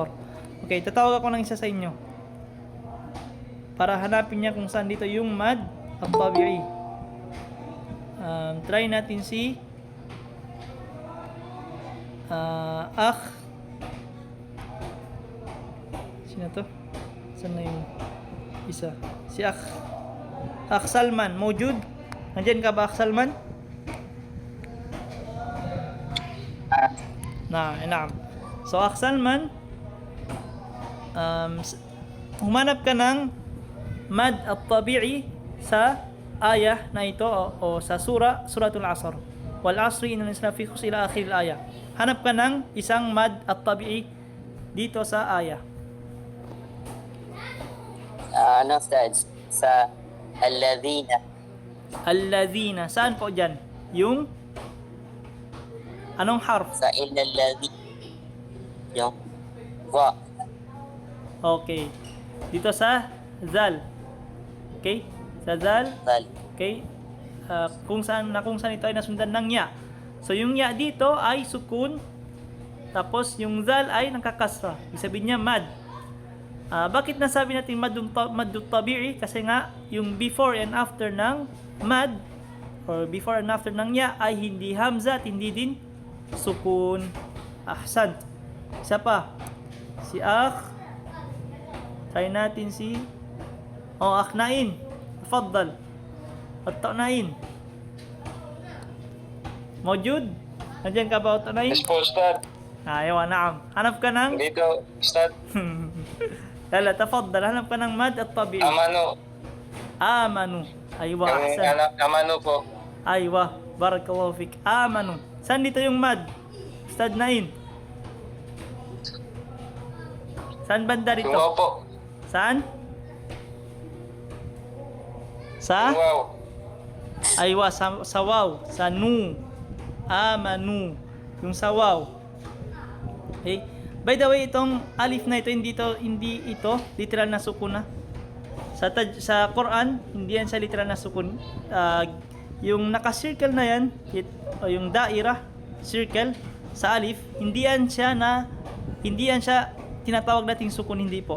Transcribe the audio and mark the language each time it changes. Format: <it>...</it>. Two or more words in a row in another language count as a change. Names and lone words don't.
<tl>Okay, tatawag ako ng isa sa inyo para hanapin niya kung saan dito yung</tl> <ar>مد الطبيعي.</ar> <tl>Try natin si akh. Sino to? Saan na yung isa? Si akh Salman, mawjud? Nandiyan ka ba, Akh Salman? Naam. So, Akh Salman, humanap ka ng</tl> <ar>مد الطبيعي</ar> <tl>sa ayah na ito o sa</tl> <ar>سورة العصر. والعصر إن الإنسان لفي خسر إلى آخر الآية.</ar> <tl>Hanap ka ng isang</tl> <ar>مد الطبيعي</ar> <tl>dito sa ayah. Ustaz, sa alladhina. Alladhina. Saan po dyan? Yung anong harf? Sa illalladhi. Yung wa. Okay. Dito sa zal. Okay? Sa zal. Zal. Okay? Kung saan ito ay nasundan ng ya. So yung ya dito ay sukun. Tapos yung zal ay nakakasra. Ibig sabihin niya mad. Bakit nasabi natin</tl> <ar>مد طبيعي?</ar> <tl>Kasi nga yung</tl> <en>before and after</en> <tl>ng mad or</tl> <en>before and after</en> <tl>ng ya ay hindi hamza at hindi din sukun. Ahsan. Isa pa. Si akh. Try natin si akh Nain. Tafaddal. At Nain. Mawjud? Nandiyan ka ba, Nain? Yes po, Ustad.</tl> <ar>أيوه، نعم.</ar> <tl>Hanap ka ng Dito, Ustad.</tl> <ar>لا لا، تفضل.</ar> <tl>Hanap ka ng</tl> <ar>مد الطبيعي. آمنوا. أيوه، أحسن.</ar> <tl>Amano po.</tl> <ar>أيوه، بارك الله فيك. آمنوا.</ar> <tl>Saan dito yung mad? Ustad Nain. Saan banda dito? Yung wow po. Saan? Sa? Yung wow. Aywa, sa waw. Sa nu. Amanu. Yung sa waw. Okay?</tl> <en>By the way,</en> <tl>itong alif na ito, hindi ito literal na sukun na. Sa Quran, hindi yan sa literal na sukun. Yung naka-circle na yan, yung daira, circle, sa alif, hindi yan siya tinatawag nating sukun, hindi po.</tl>